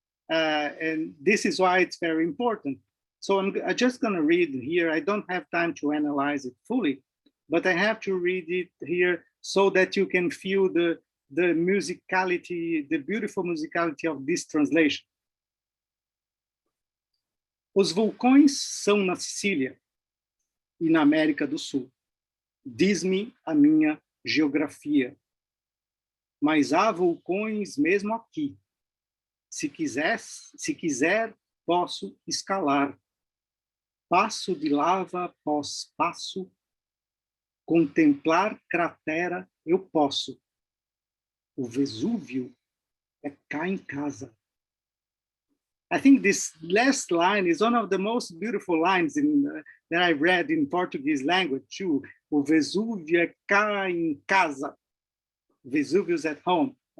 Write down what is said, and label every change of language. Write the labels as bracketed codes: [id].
[en] And this is why it's very important. So I'm just going to read here. I don't have time to analyze it fully, but I have to read it here so that you can feel the musicality, the beautiful musicality of this translation. [pt] Os vulcões são na Sicília e na América do Sul. Diz-me a minha geografia. Mas há vulcões mesmo aqui. Se quiser, posso escalar. Passo de lava após passo, contemplar cratera eu posso. O Vesúvio é cá em casa. [en] I think this last line is one of the most beautiful lines that I read in Portuguese language too. [pt] O Vesúvio é cá em casa. [en] Vesuvius at home.